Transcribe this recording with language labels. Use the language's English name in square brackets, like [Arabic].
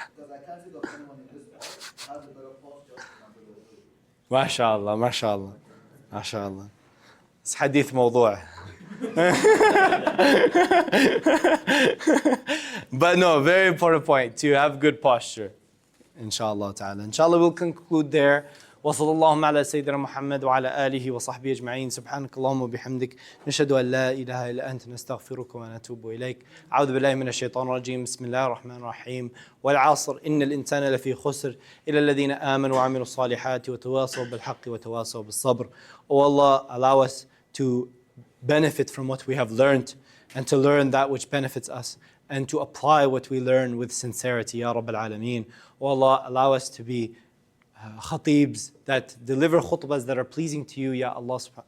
[English] Because I can't think of anyone in this world who has a better posture than Abdul Wadud. MashaAllah, MashaAllah, MashaAllah. It's hadith mawdu'. But no, very important point to have good posture, inshallah ta'ala. Inshallah, we'll conclude there. [Arabic] وصلى اللهم على سيدنا محمد وعلى آله وصحبه أجمعين سبحانك اللهم وبحمدك نشهد أن لا إله إلا أنت نستغفرك ونتوب إليك أعوذ بالله من الشيطان الرجيم بسم الله الرحمن الرحيم والعصر إن الإنسان لفي خسر إلا الذين آمنوا وعملوا الصالحات وتواصوا بالحق وتواصوا بالصبر. [English] Oh Allah, allow us to benefit from what we have learned and to learn that which benefits us and to apply what we learn with sincerity, Ya Rabb al-Alameen. Oh Allah, allow us to be Khateebs that deliver khutbahs that are pleasing to you, Ya Allah.